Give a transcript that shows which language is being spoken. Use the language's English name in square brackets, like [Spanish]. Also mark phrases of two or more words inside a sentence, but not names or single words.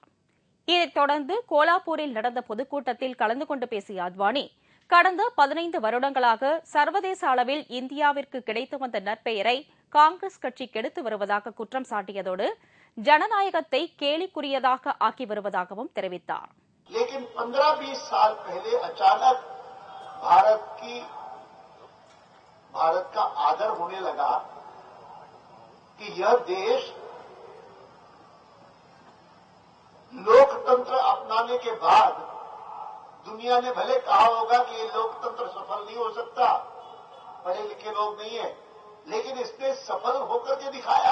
[Tamil] இதைத் தொடர்ந்து கோலாப்பூரில் நடந்த பொதுக்கூட்டத்தில் கலந்து கொண்டு பேசிய அத்வானி, கடந்த 15 வருடங்களாக சர்வதேச அளவில் இந்தியாவிற்கு கிடைத்து வந்த நற்பெயரை காங்கிரஸ் கட்சி கெடுத்து வருவதாக குற்றம் சாட்டியதோடு ஜனநாயகத்தை கேலிக்குரியதாக ஆக்கி வருவதாகவும் தெரிவித்தார். [Hindi] लेकिन 15-20 साल पहले अचानक भारत का आदर होने लगा कि यह देश लोकतंत्र अपनाने के बाद दुनिया ने भले कहा होगा कि ये लोकतंत्र सफल नहीं हो सकता, पढ़े लिखे लोग नहीं है, लेकिन इसने सफल होकर के दिखाया।